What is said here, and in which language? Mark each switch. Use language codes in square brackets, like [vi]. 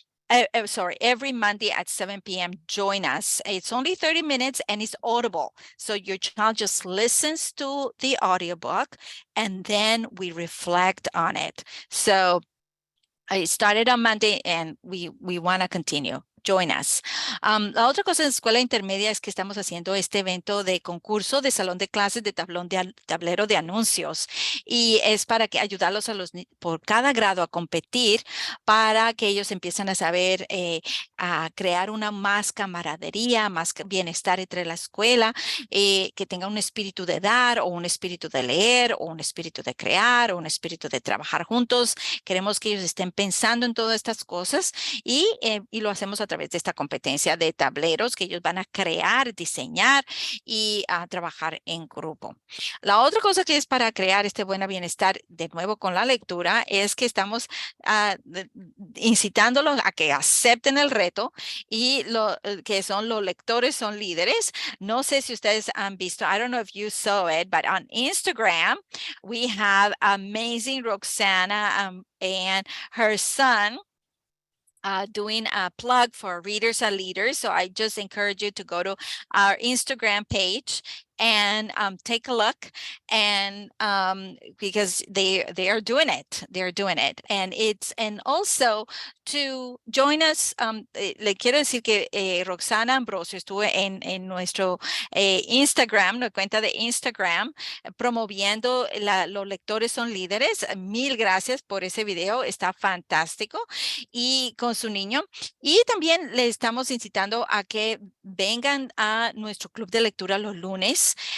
[en] Every Monday at 7 p.m. Join us. It's only 30 minutes and it's audible. So your child just listens to the audiobook and then we reflect on it. So I started on Monday and we want to continue. Join us. [es] La otra cosa en escuela intermedia es que estamos haciendo este evento de concurso de salón de clases de tablero de anuncios y es para que ayudarlos por cada grado a competir para que ellos empiecen a saber a crear una más camaradería, más bienestar entre la escuela, que tenga un espíritu de dar o un espíritu de leer o un espíritu de crear o un espíritu de trabajar juntos. Queremos que ellos estén pensando en todas estas cosas y lo hacemos a través de esta competencia de tableros que ellos van a crear, diseñar y a trabajar en grupo. La otra cosa que es para crear este buen bienestar, de nuevo con la lectura, es que estamos incitándolos a que acepten el reto y que son los lectores son líderes. No sé si ustedes han visto, [en] I don't know if you saw it, but on Instagram, we have amazing Roxana and her son doing a plug for readers and leaders. So I just encourage you to go to our Instagram page and take a look, and because they are doing it, and also to join us. [es] Le quiero decir que Roxana Ambrosio estuvo en nuestro Instagram, la cuenta de Instagram, promoviendo los lectores son líderes. Mil gracias por ese video, está fantástico, y con su niño. Y también le estamos incitando a que vengan a nuestro club de lectura los lunes